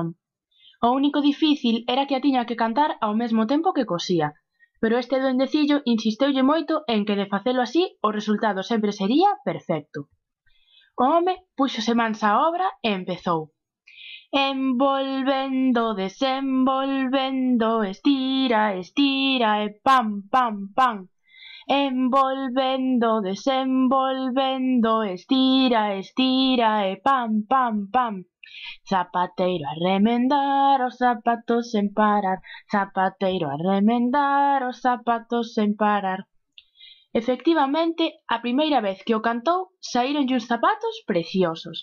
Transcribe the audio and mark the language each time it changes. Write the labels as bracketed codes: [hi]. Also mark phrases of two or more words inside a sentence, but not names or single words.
[gl] O único difícil era que a tiña que cantar ao mesmo tempo que cosía, pero este duendecillo insisteulle moito en que de facelo así o resultado sempre sería perfecto. O home púxose mans á obra e empezou. Envolvendo, desenvolvendo, estira, estira e pam, pam, pam. Envolvendo, desenvolvendo, estira, estira e pam, pam, pam. Zapateiro a remendar os zapatos sen parar, zapateiro a remendar os zapatos sen parar. Efectivamente, a primeira vez que o cantou, saíronlle uns zapatos preciosos.